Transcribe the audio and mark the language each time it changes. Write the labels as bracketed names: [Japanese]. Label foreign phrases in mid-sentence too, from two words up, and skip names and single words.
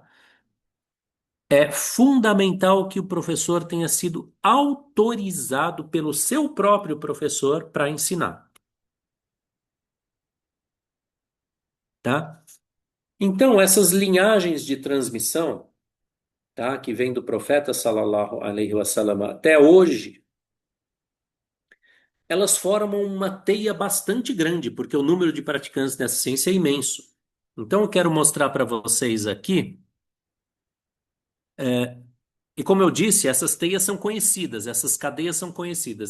[Portuguese] É fundamental que o professor tenha sido autorizado pelo seu próprio professor para ensinar, tá? Então, essas linhagens de transmissão, tá, que vem do profeta [Arabic] صلى الله عليه وسلم [Portuguese] até hoje, elas formam uma teia bastante grande, porque o número de praticantes dessa ciência é imenso. Então, eu quero mostrar para vocês aqui, e como eu disse, essas teias são conhecidas, essas cadeias são conhecidas.